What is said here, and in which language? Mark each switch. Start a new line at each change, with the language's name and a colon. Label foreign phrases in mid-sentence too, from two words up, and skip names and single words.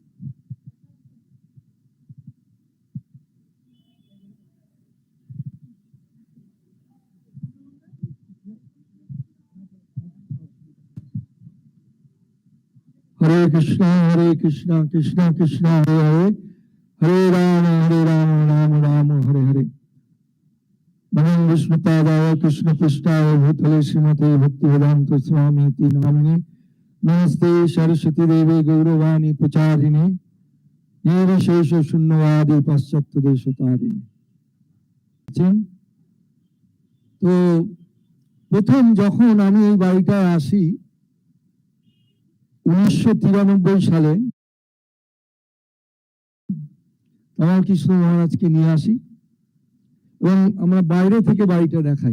Sanskrit: Hare Krishna, Krishna Krishna, Hare Hare, Hare Rama, Rama Hare Hare. नमो विष्णुपादाय कृष्ण प्रस्थाय भूतले श्रीमते भक्तिवेदान्त स्वामी इति नामिनी नमस्ते सरस्वती देवी गौरवाणी पचारिणी निर्विशेष शून्नवादी पाश्चात्य देशतारिणी.
Bangla: তো প্রথম যখন আমি এই বাড়িটায় আসি 1993 সালে, আমার কৃষ্ণ মহারাজকে নিয়ে আসি এবং আমরা বাইরে থেকে বাড়িটা দেখাই।